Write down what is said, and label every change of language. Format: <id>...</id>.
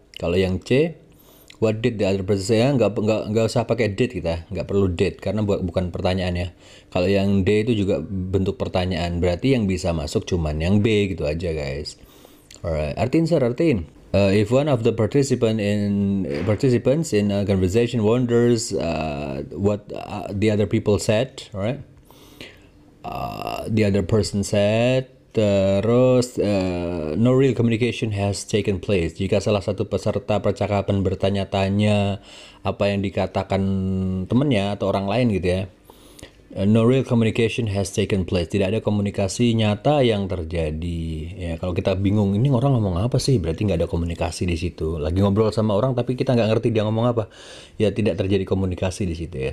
<id>Kalau yang C,</id> <en>what did the other person say?</en> <id>Nggak usah pakai did kita, nggak perlu did karena bukan pertanyaan ya. Kalau yang D itu juga bentuk pertanyaan, berarti yang bisa masuk cuman yang B gitu aja guys. Alright, artiin.</id> <en>If one of the participants in a conversation wonders what the other people said, alright, the other person said. Terus no real communication has taken place.</en> <id>Jika salah satu peserta percakapan bertanya-tanya apa yang dikatakan temannya atau orang lain gitu ya.</id> <en>No real communication has taken place.</en> <id>Tidak ada komunikasi nyata yang terjadi. Ya, kalau kita bingung ini orang ngomong apa sih, berarti nggak ada komunikasi di situ. Lagi ngobrol sama orang tapi kita nggak ngerti dia ngomong apa. Ya tidak terjadi komunikasi di situ ya.</id>